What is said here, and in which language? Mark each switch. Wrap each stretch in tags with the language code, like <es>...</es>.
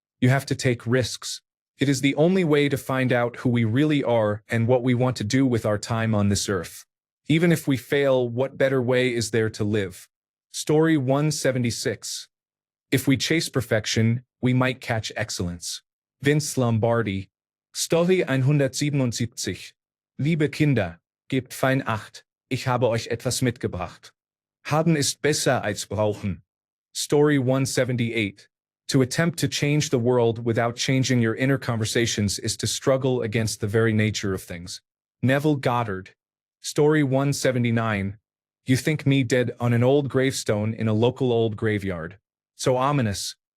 <en>You have to take risks. It is the only way to find out who we really are and what we want to do with our time on this earth. Even if we fail, what better way is there to live? Story 176. If we chase perfection, we might catch excellence. Vince Lombardi. Story 177.</en> <de>Liebe Kinder, gebt fein Acht, ich habe euch etwas mitgebracht. Haben ist besser als brauchen.</de> <en>Story 178. To attempt to change the world without changing your inner conversations is to struggle against the very nature of things. Neville Goddard. Story 179. You think me dead on an old gravestone in a local old graveyard. So ominous.</en>